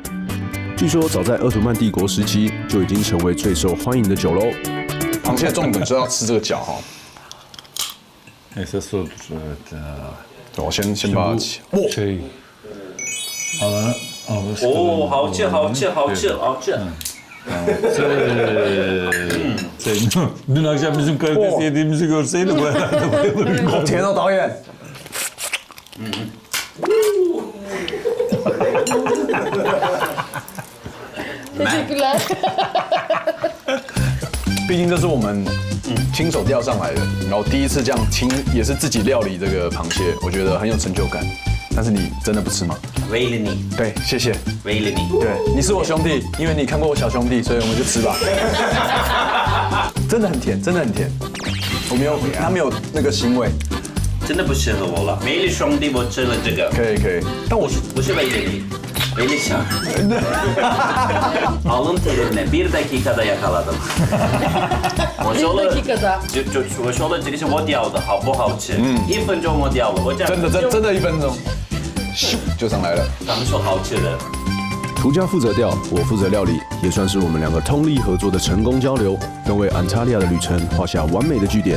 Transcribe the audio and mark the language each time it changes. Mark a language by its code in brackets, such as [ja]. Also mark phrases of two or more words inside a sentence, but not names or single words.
[zh] 据说早在鄂图曼帝国时期就已经成为最受欢迎的酒喽。螃蟹重点是要吃这个脚哈。我先把它起。哇！哦，好吃。 [tr] Dün akşam bizim karides yediğimizi görseydi bu herhalde bayılırdı. [zh] 好甜哦，导演。 [tr] Teşekkürler. [zh] 毕竟这是我们亲手钓上来的，然后第一次这样亲也是自己料理这个螃蟹，我觉得很有成就感。但是你真的不吃吗？为了你，对，谢谢。为了你，对，你是我兄弟，因为你看过我小兄弟，所以我们就吃吧。真的很甜，真的很甜。它没有那个腥味。真的不适合我了。为了兄弟，我吃了这个。可以，但我不是为了你，为了想。 [tr] Alın terimle 1 dakikada yakaladım. [zh] 我说了，我说了这个是我钓的，好不好吃？1分钟我钓了，我这样真的1分钟，咻就上来了。他们说好吃的。涂家负责钓，我负责料理，也算是我们2个通力合作的成功交流，更为安塔利亚的旅程画下完美的句点。